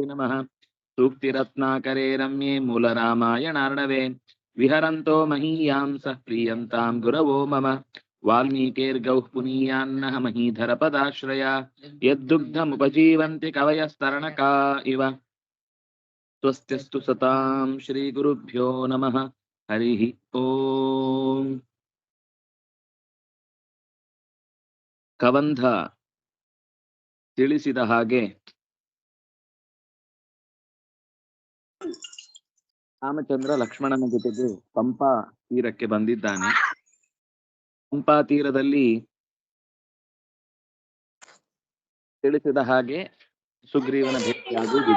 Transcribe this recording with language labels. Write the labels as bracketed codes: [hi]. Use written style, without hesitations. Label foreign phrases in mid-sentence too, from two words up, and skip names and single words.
[sa] नमः सूक्तिरत्नाकरे रम्ये मूलरामायणार्णवे विहरन्तो महीयांसः प्रीयन्ताम् गुरवो मम वाल्मीकिर्गौः पुनीयान्नः महीधरपदाश्रया यद्दुग्धमुपजीवन्ति कवयस्तरणका इव स्वस्त्यस्तु सतां श्रीगुरुभ्यो नमः हरिः ओम् [kn] ಕವಂಧ ತಿಳಿಸಿದ ಹಾಗೆ ರಾಮಚಂದ್ರ ಲಕ್ಷ್ಮಣನ ಜೊತೆಗೆ ಪಂಪಾ ತೀರಕ್ಕೆ ಬಂದಿದ್ದಾನೆ. ಪಂಪಾ ತೀರದಲ್ಲಿ ತಿಳಿಸಿದ ಹಾಗೆ ಸುಗ್ರೀವನ ಭೇಟಿಯಾಗುವುದಿದೆ.